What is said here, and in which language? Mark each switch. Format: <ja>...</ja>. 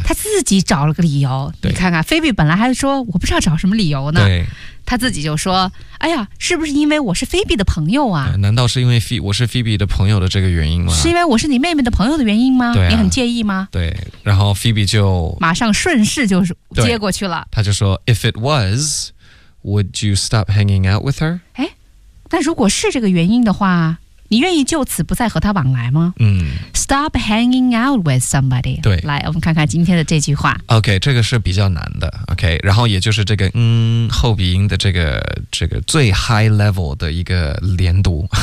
<zh>他自己找了个理由。你看看 Phoebe 本来还说我不知道找什么理由呢，对，他自己就说哎呀，是不是因为我是 Phoebe 的朋友啊？难道是因为我是 Phoebe 的朋友的这个原因吗？是因为我是你妹妹的朋友的原因吗？对、啊、你很介意吗？对，然后 Phoebe 就马上顺势就接过去了，他就说</zh> <en>If it was would you stop hanging out with her？</en> <zh>哎，那如果是这个原因的话，你愿意就此不再和他往来吗？嗯，</zh> <en>Stop hanging out with somebody。</en> <zh>对，来我们看看今天的这句话。 OK， 这个是比较难的。OK， 然后也就是这个嗯后鼻音的这个最</zh> <en>high level</en> <zh>的一个连读。</zh>